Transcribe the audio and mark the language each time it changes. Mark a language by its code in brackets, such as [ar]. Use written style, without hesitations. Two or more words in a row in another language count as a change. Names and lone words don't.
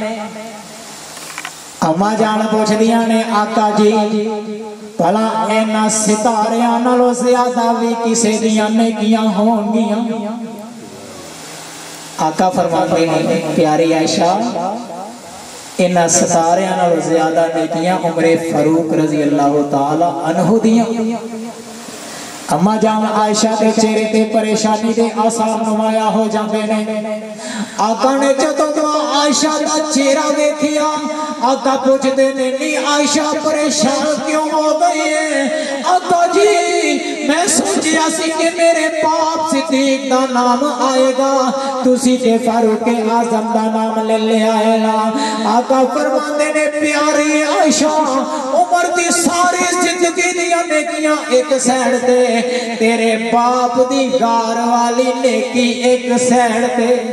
[pa] اماں جان پچھدیاں نے آقا جی بھلا انہاں ستاریاں نالوں زیادہ بھی کسے دیاں نیکیاں ہونگیاں آقا فرماتے نے پیاری عائشہ انہاں ستاریاں نالوں زیادہ نیکیاں عمرِ فاروق [ar] رضي الله تعالى عنه [pa] دیاں اماں جان عائشہ کے چہرے تے پریشانی دے آثار نمایاں ہو جاتے نے آقا نے جدوں عائشہ کا چہرہ دیکھیا آقا پوچھتے نے نی عائشہ پریشان کیوں ہو گئی ہے آقا جی میں سوچا سی کہ میرے پاپ صدیق دا نام آئے گا تسی تے فاروق اعظم دا نام لے لے آئے گا آقا فرماتے نے پیاری عائشہ عمر دی ساری زندگی دیاں نیکیاں ایک سائیڈ تے تیرے باپ دی غار والی نیکی ایک سائیڈ تے